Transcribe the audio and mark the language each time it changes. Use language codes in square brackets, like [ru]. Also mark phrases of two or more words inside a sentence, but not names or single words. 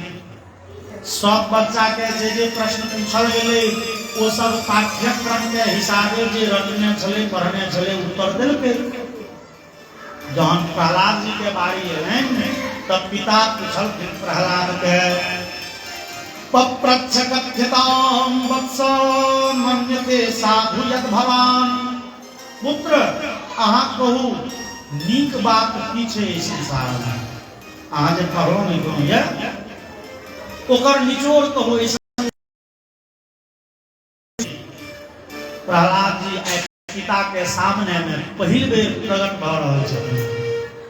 [mai] सब बच्चा के जे प्रश्न पूछल गेलै वो सब पाठ्यक्रम के हिसाबे जे रटने छलै पढ़ने छलै उत्तर देलकै। जहन प्रहलाद जी के बारी एलनि तब पिता पूछलखिन प्रहलाद के, [sa] पप्रच्छ कथ्यतां वत्स मन्यते साधु यत् भवान। [mai] पुत्र अहाँ कहू नीक बात की छै संसार में? अहाँ जे कहलहुँ नहीं कहूँ ये ओकर निचोड़ कहू। प्रहलाद जी पिता के सामने में पहिल बेर प्रकट भ रहल छथिन।